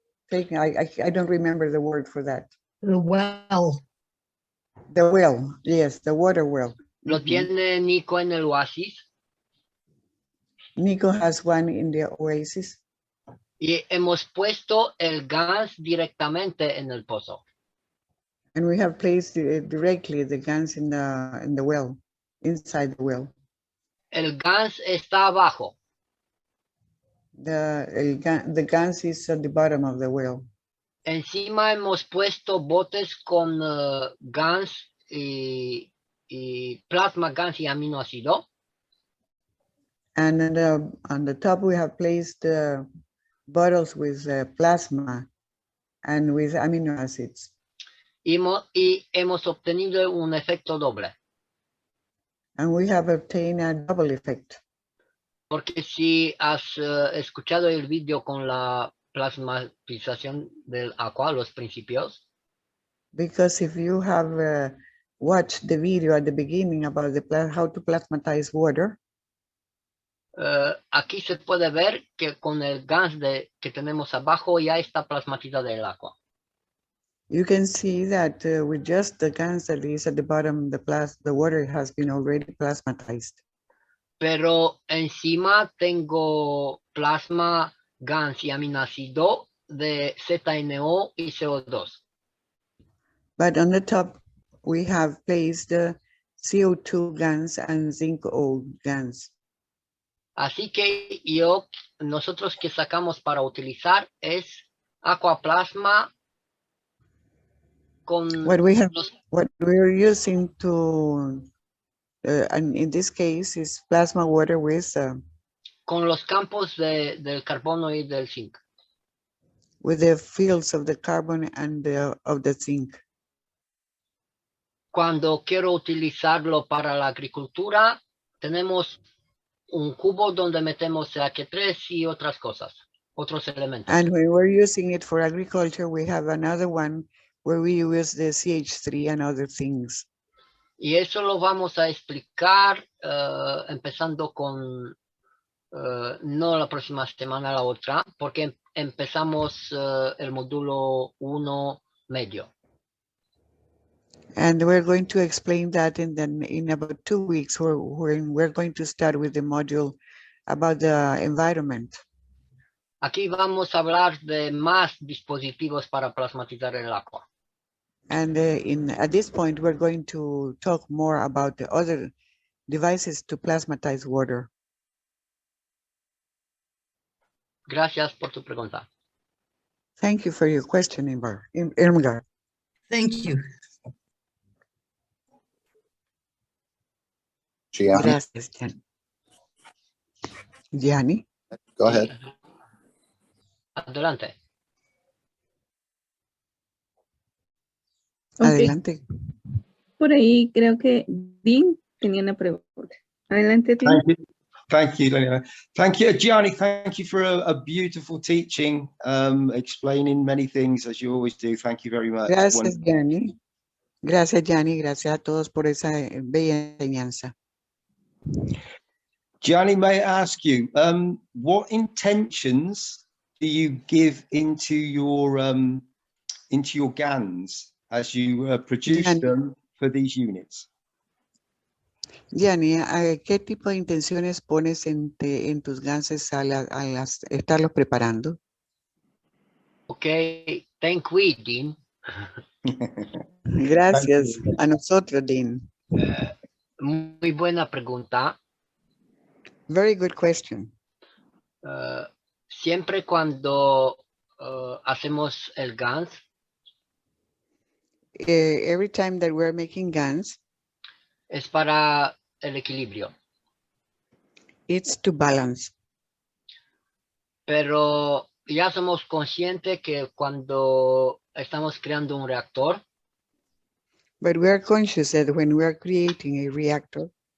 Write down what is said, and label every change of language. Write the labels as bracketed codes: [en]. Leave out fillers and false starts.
[en] Taking, I don't remember the word for that. The well. The well, yes, the water well. [es] ¿Lo tiene Nico en el oasis? [en] Nico has one in the oasis. [es] Y hemos puesto el gas directamente en el pozo. [en] And we have placed directly the guns in the well, inside the well. [es] El gas está abajo. [en] The guns is at the bottom of the well. [es] Encima hemos puesto botes con gas y plasma gas y aminoácido. [en] And on the top we have placed bottles with plasma and with amino acids. [es] Y hemos obtenido un efecto doble. [en] And we have obtained a double effect. [es] Porque si has escuchado el vídeo con la plasmatización del agua, los principios. [en] Because if you have watched the video at the beginning about how to plasmatize water. [es] Aquí se puede ver que con el gas que tenemos abajo ya está plasmatizado el agua. [en] You can see that with just the gas that is at the bottom, the water has been already plasmatized. [es] Pero encima tengo plasma, gas y aminoácido de ZNO y CO2. [en] But on the top, we have placed the CO2 gas and zinc O gas. [es] Así que nosotros que sacamos para utilizar es aquaplasma con [en] what we're using to, and in this case, is plasma water with [es] con los campos del carbono y del zinc. [en] With the fields of the carbon and of the zinc. [es] Cuando quiero utilizarlo para la agricultura, tenemos un cubo donde metemos CH3 y otras cosas, otros elementos. [en] And when we're using it for agriculture, we have another one where we use the CH3 and other things. [es] Y eso lo vamos a explicar empezando con, no la próxima semana, la otra, porque empezamos el módulo 1 medio. [en] And we're going to explain that in about 2 weeks, when we're going to start with the module about the environment. [es] Aquí vamos a hablar de más dispositivos para plasmatizar el agua. [en] And at this point, we're going to talk more about the other devices to plasmatize water. [es] Gracias por tu pregunta. [en] Thank you for your question, Irmgard. Thank you. Gianni. [es] Gracias, Gianni. Gianni? [en] Go ahead. [es] Adelante. [en] Okay. [es] Adelante. Por ahí creo que Dean tenía una pregunta. Adelante, Dean. [en] Thank you, Lena. Thank you, Gianni. Thank you for a beautiful teaching, explaining many things as you always do. Thank you very much. [es] Gracias, Gianni. Gracias, Gianni. Gracias a todos por esa bella enseñanza. [en] Gianni, may I ask you, what intentions do you give into your GANs as you produce Gianni, them for these units? [es] Gianni, ¿qué tipo de intenciones pones en tus ganses al estarlos preparando? [en] Okay, thank you, Dean. [es] Gracias a nosotros, Dean. Muy buena pregunta. [en] Very good question. [es] siempre cuando hacemos el GANS, [en] every time that we're making GANs, [es] es para el equilibrio. [en] it's to balance. [es] Pero ya somos conscientes que cuando estamos creando un reactor, [en] But we are conscious that when we are creating a reactor,